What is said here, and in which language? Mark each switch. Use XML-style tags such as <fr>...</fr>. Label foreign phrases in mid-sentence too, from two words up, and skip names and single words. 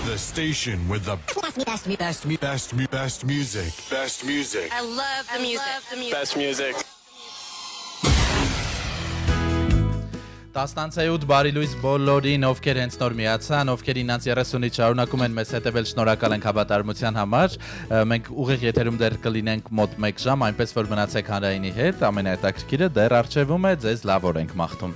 <en>station with the best music. Best music. I love the music. Best music.</en> <hy>10-8 բարի լույս բոլորին, ովքեր հենց նոր միացան, ովքեր ինձ 30-ից շարունակում են մեզ հետևել, շնորհակալ ենք հավատարմության համար։ Մենք ուղիղ եթերում դեռ կլինենք մոտ 1 ժամ, այնպես որ մնացեք հանրայինի հետ, ամենահետաքրքիրը դեռ առջևում է, ձեզ լավ օր ենք մաղթում։</hy>